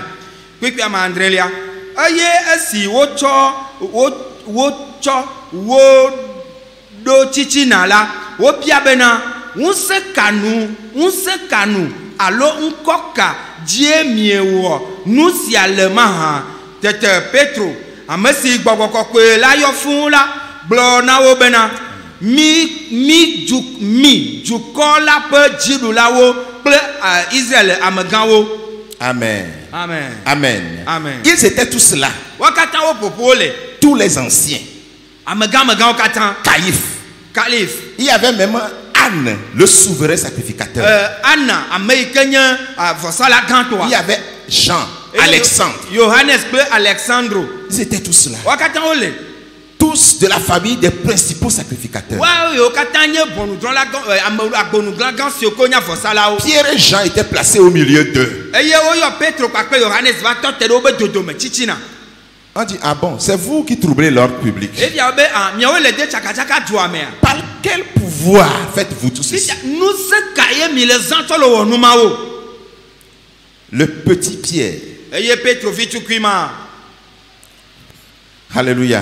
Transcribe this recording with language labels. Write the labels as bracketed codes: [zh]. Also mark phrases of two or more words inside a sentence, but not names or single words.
[ee] Kpekpe ame adrelia eye esi wotsɔ wo ɖo tsitsina la wobia bena ŋusẽ kanu alo ŋkɔka die miewo nu sia le maha. Tete Petro ame si gbɔgbɔ kɔkɔe la yɔ fũu la gblɔ na wo bena mi dukɔ la ƒe dziɖulawo kple Israël amegãwo. Amen. Amen. Amen. Amen. [fr] Ils étaient tous là. [ee] Wo katã wo ƒoƒu le. [fr] Tous les anciens. [ee] Amegãwo katã. [fr] Caïphe. Il y avait même Anne, le souverain sacrificateur. [ee] Anna ameke nye vɔsala gãtɔa. [fr] Il y avait Jean, Alexandre. [ee] Johannes kple Alexandro. [fr] Ils étaient tous là. [ee] Wo katã wo le. [fr] Tous de la famille des principaux sacrificateurs. [ee] Wo katã nye agbonugãgã siwo ko nya vɔsalawo. [fr] Pierre et Jean étaient placés au milieu d'eux. [ee] Eye woyɔ Petro kpakple Johannes va tɔ te ɖe wobe dodome tsitsina. [fr] On dit: ah bon, c'est vous qui troublez l'ordre public. Par quel pouvoir faites-vous tout ceci? Le petit Pierre. Alléluia.